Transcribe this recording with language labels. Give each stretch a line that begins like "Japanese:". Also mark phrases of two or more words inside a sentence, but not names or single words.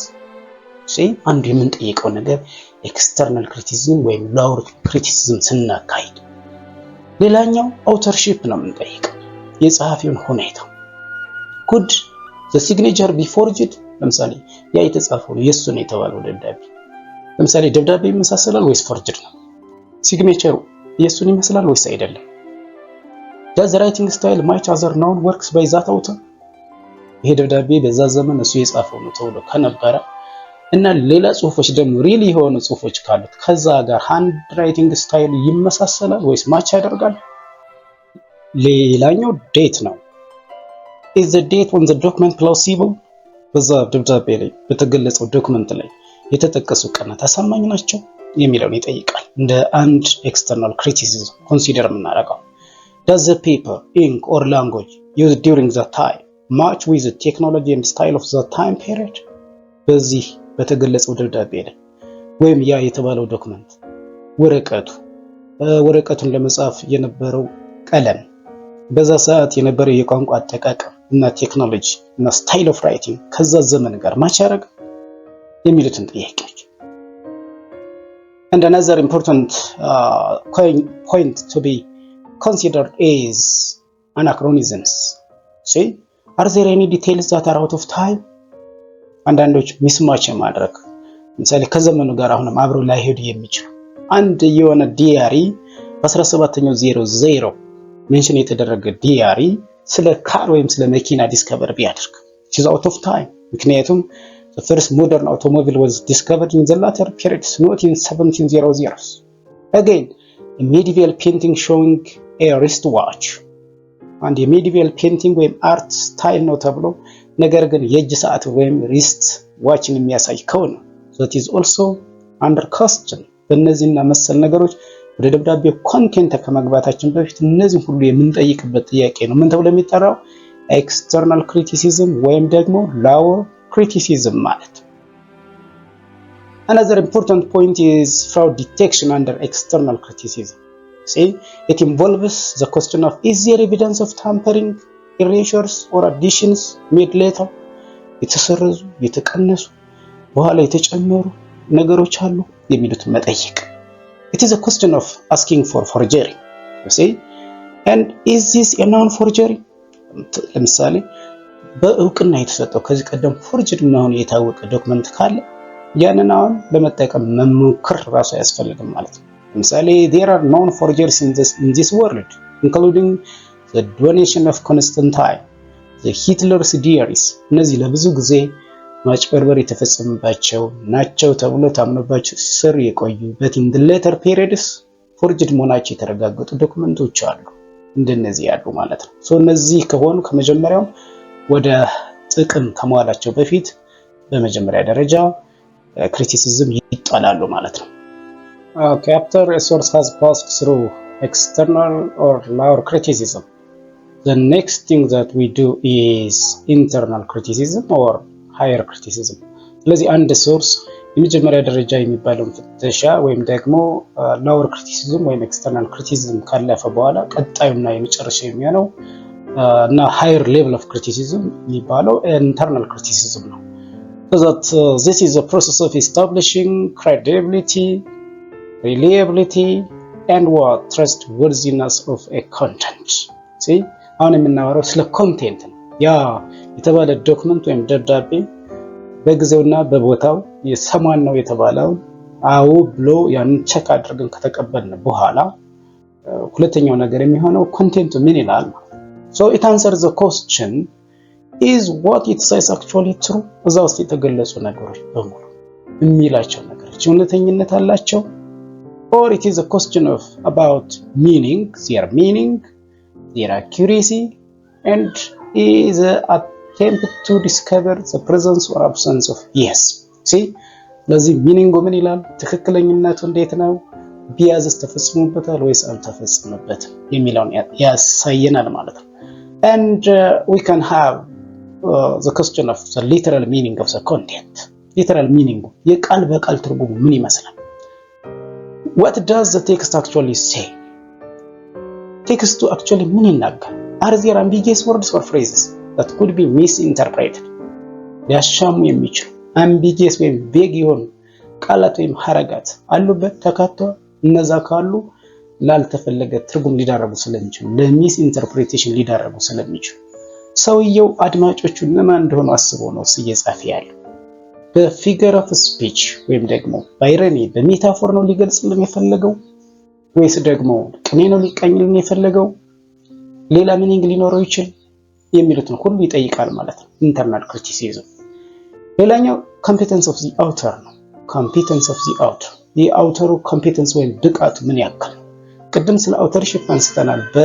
Amharic: አንዱ የምንጠይቀው ነገር
English: external criticism
Amharic: ወይም
English: lower criticism
Amharic: ስናካሂድ። ሌላኛው አውተርሺፕ ነው የምንጠይቀው የጸሐፊውን ሁኔታ።
English: could the signature be forged?
Amharic: ለምሳሌ ያ የተጻፈው የሱ ነው የተባለው ደብዳቤ ለምሳሌ ደብዳቤ ይመሳሰላል ወይስ ፎርጅድ ነው? ሲግኔቸሩ የሱን ይመስላል ወይስ አይደለም?
English: does the writing style match other known works by that author?
Amharic: ይሄ ደብዳቤ በዛ ዘመን እሱ የጻፈው ነው ተብሎ ከነበረ እና ሌላ ጽሁፎች ደግሞ ሪሊ የሆኑ ጽሁፎች ካሉት ከዛ ጋር
English: hand writing style
Amharic: ይመሳሰላል ወይስ ማች ያደርጋል? ሌላኛው ዴት ነው።
English: is the date on the document plausible?
Amharic: በዛ ደብዳቤ ላይ በተገለጸው ዶክመንት ላይ የተጠቀሱ ቀናት አሳማኝ ናቸው የሚለውን ይጠይቃል። እንደ አንድ
English: external criticism consider
Amharic: የምናደርገው
English: does the paper, ink or language used during the time match with the technology and style of the time period?
Amharic: በዚህ በተገለጸው ደብዳቤ ላይ ወይም ያ የተባለው ዶክመንት ወረቀቱን ለመጻፍ የነበረው ቀለም በዛ ሰዓት የነበረው የቋንቋ አጠቃቀም እና ቴክኖሎጂ እና
English: style of writing
Amharic: ከዛ ዘመን ጋር ማች ያደርግ የሚሉትን ጥያቄዎች
English: and another important point to be considered is anachronisms. See, are there any details that are out of time?
Amharic: አንዳንዶች ሚስማች ማድረግ ለምሳሌ ከዘመኑ ጋር አሁንም አብረው ላይሄዱ የሚችሉ አንድ የሆነ ዲያሪ በ17ኛው 00 ሜንሽን የተደረገ ዲያሪ ስለ ካር ወይም ስለ መኪና ዲስከቨር ቢያደርግ
English: it is out of time
Amharic: ምክንያቱም
English: the first modern automobile was discovered in the latter periods, not in 1700s. Again, a medieval painting showing a wristwatch. And a medieval painting ወይም art style
Amharic: ነው ተብሎ ነገር ግን የእጅ ሰዓት ወይም
English: wrist watchን
Amharic: የሚያሳይ ከሆነ
English: that is also under question.
Amharic: በእነዚህና መሰል ነገሮች ወደ ደብዳቤው ኮንቴንት ከመግባታችን በፊት እነዚህ ሁሉ የምንጠይቅበት ጥያቄ ነው። ምን ተብሎ የሚጠራው
English: external criticism
Amharic: ወይም ደግሞ
English: lower criticism
Amharic: ማለት
English: Another important point is fraud detection under external criticism. See, it involves the question of is there evidence of tampering, erasures or additions made later?
Amharic: የተሰረዙ የተቀነሱ በኋላ የተጨመሩ ነገሮች አሉ የሚሉትን መጠየቅ
English: It is a question of asking for forgery. You see? And is this a known forgery?
Amharic: ለምሳሌ በእውቅና የተሰጠው ከዚህ ቀደም ፎርጅድ መሆኑ የታወቀ ዶክመንት ካለ ያንን አሁን ለመጠቀም መሞከር ራሱ ያስፈልጋል ማለት ነው። ለምሳሌ
English: there are known forgeries in this world including the donation of Constantine, the Hitler's diaries.
Amharic: እነዚህ ለብዙ ጊዜ ማጭበርበር የተፈጸመባቸው ናቸው ተብሎ ታምኖባቸው ሲሰሩ የቆዩ
English: but in the later periods forged
Amharic: መሆናቸው የተረጋገጡ ዶክመንቶች አሉ እንደነዚህ ያሉ ማለት ነው። እነዚህ ከሆኑ ከመጀመሪያው ወደ ጥቅም ከመዋላቸው በፊት በመጀመሪያ ደረጃ ክሪቲሲዝም ይጣላሉ ማለት ነው።
English: Okay, after a source has passed through external or lower criticism, the next thing that we do is internal criticism or higher criticism.
Amharic: ስለዚህ አንድ ሶርስ የመጀመሪያ ደረጃ የሚባለውን ፍተሻ ወይም ደግሞ
English: lower criticism
Amharic: ወይም
English: external criticism
Amharic: ካለፈ በኋላ ቀጣዩና የመጨረሻው የሚሆነው እና
English: higher level of criticism
Amharic: የሚባለው
English: internal criticism
Amharic: ነው.
English: So that this is a process of establishing credibility, reliability and what trustworthiness of a content. See,
Amharic: አሁን የምናወራው ስለ ኮንቴንት ነው። ያ የተባለ ዶክመንት ወይም ደብዳቤ በጊዜውና በቦታው የሰማን ነው የተባለው አው ብሎ ያን ቼክ አድርገን ከተቀበልን በኋላ ሁለተኛው ነገር የሚሆነው ኮንቴንቱ ምን ይላል?
English: So it answers the question, is what it says actually true?
Amharic: እዛ ውስጥ የተገለጹ ነገሮች በሙሉ የሚላቸው ነገሮች እውነተኝነት አላቸው?
English: Or it is a question of about meaning, their accuracy, and is an attempt to discover the presence or absence of yes. See?
Amharic: ለዚህ ሚኒንጉ ምን ይላል? ትክክለኛነቱ እንዴት ነው? ቢያዝስ ተፈጽሞበታል ወይስ አልተፈጸመበትም የሚለውን ያሳየናል ማለት ነው።
English: And we can have the question of the literal meaning of the content. Literal meaning
Amharic: የቃል በቃል ትርጉሙ ምን ይመስላል?
English: What does the text actually say?
Amharic: ቴክስቱ actually ምን ይናገራል?
English: Are there ambiguous words or phrases that could be misinterpreted?
Amharic: ሊያሻሙ የሚችሉ ambiguous ወይም vague የሆኑ ቃላት ወይም ሐረጋት አሉበት ተካተው እነዛ ካሉ ላልተፈለገ ትርጉም ሊዳረጉ ስለሚችሉ ለሚስ ኢንተርፕሬቴሽን ሊዳረጉ ስለሚችሉ ሰውየው አድማጮቹ ለማን እንደሆነ አስበው ነው እየጻፈ ያለው
English: figure of speech
Amharic: ወይም ደግሞ ባይረኒ በሜታፎር ነው ሊገልጽልን የፈለገው ወይስ ደግሞ ቅኔ ነው ሊቀኝልን የፈለገው ሌላ ሚኒንግ ሊኖረው ይችላል የሚሉትን ሁሉ ይጠይቃል ማለት ነው
English: internal criticism
Amharic: ሌላኛው
English: competence of the author
Amharic: ነው
English: competence of the author
Amharic: የአውተሩ ኮምፒተንስ ወይም ብቃቱ ምን ያክል ቅድም ስለ አውተርሺፕ አንስተናል